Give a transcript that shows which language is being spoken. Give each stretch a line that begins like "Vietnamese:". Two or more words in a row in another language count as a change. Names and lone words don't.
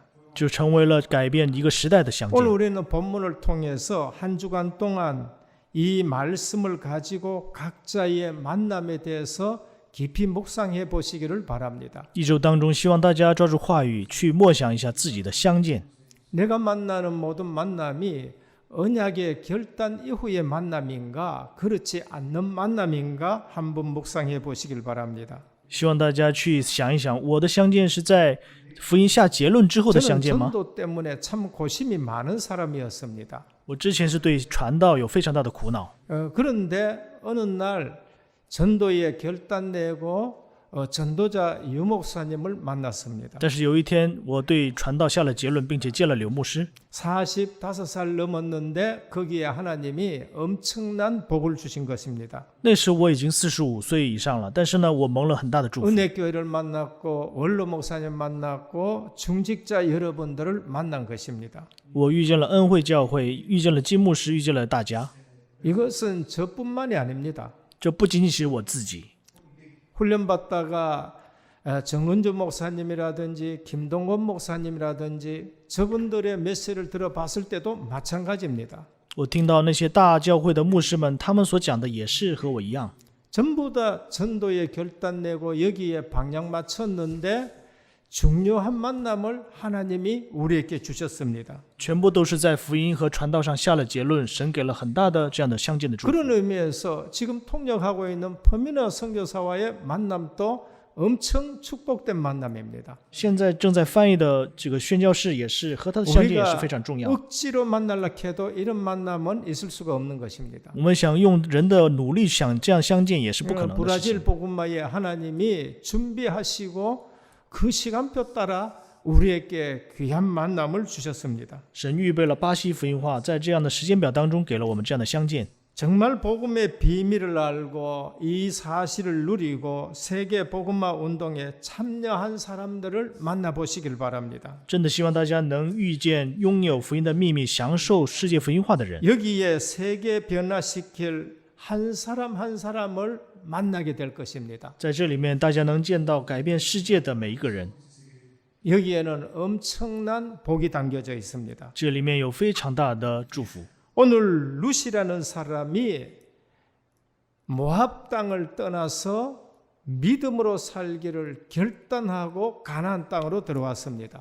Chinese: 就成为了改变一个时代的相
Korean: 오늘
Chinese: 见。
Korean: 우리는 본문을 통해서 한 주간 동안 이 말씀을 가지고 각자의 만남에 대해서 깊이 묵상해 보시기를 바랍니다.
Chinese: 一周当中，希望大家抓住话语，去默想一下自己的相见。
Korean: 내가 만나는 모든 만남이 언약의 결단 이후의 만남인가 그렇지 않는 만남인가 한번 묵상해 보시길 바랍니다.
Chinese: 希望大家去想一想，我的相见是在福音下结论之后的相
Korean: 저는
Chinese: 见吗？
Korean: 전도 때문에 참 고심이 많은 사람이었습니다.
Chinese: 我之前是对传道有非常大的苦恼，
Korean: 그런데 어느 날 전도에 결단 내고 전도자 유 목사님을 만났습니다.
Chinese: 但是有一天，我对传道下了结论，并且见了柳牧师。
Korean: 45살 넘었는데 거기에 하나님이 엄청난 복을 주신 것입니다.
Chinese: 那时我已经45岁以上了，但是呢，我蒙了很大的祝福。
Korean: 은혜교회를 만났고 원로 목사님 만났고 중직자 여러분들을 만난 것입니다.
Chinese: 我遇见了恩惠教会，遇见了金牧师，遇见了大家。
Korean: 이것은 저뿐만이 아닙니다.
Chinese: 这不仅仅是我自己，
Korean: 훈련받다가 정은주 목사님이라든지 김동건 목사님이라든지 저분들의 메시지를 들어봤을 때도 마찬가지입니다.
Chinese: 我听到那些大教会的牧师们，他们所讲的也是和我一样，
Korean: 전부 다 전도에 결단 내고 여기에 방향 맞췄는데 중요한 만남을 하나님이 우리에게 주셨습니다.
Chinese: 全部都是在福音和传道上下了结论，神给了很大的这样的相见的祝福。
Korean: 그런 의미에서 지금 통역하고 있는 퍼미너 선교사와의 만남도 엄청 축복된 만남입니다.
Chinese: 现在正在翻译的这个宣教士也是和他的相见也是
Korean: 우리가
Chinese: 非常重要。
Korean: 억지로 만나려 해도 이런 만남은 있을 수가 없는 것입니다.
Chinese: 我们想用人的努力想这样相见也是不可能的事
Korean: 브라질
Chinese: 情。
Korean: 복음화에 하나님이 준비하시고 그 시간표 따라 우리에게 귀한 만남을 주셨습니다.
Chinese: 神预备了巴西福音化，在这样的时间表当中给了我们这样的相见。
Korean: 정말 복음의 비밀을 알고 이 사실을 누리고 세계 복음화 운동에 참여한 사람들을 만나보시길 바랍니다.
Chinese: 真的希望大家能遇见拥有福音的秘密，享受世界福音化的人。
Korean: 여기에 세계 변화시킬 한 사람 한 사람을 만나게 될 것입니다.
Chinese: 在这里面，大家能见到改变世界的每一个人，
Korean: 여기에는 엄청난 복이 담겨져 있습니다.
Chinese: 这里面有非常大的祝福。
Korean: 오늘 룻이라는 사람이 모압 땅을 떠나서 믿음으로 살기를 결단하고 가나안 땅으로 들어왔습니다.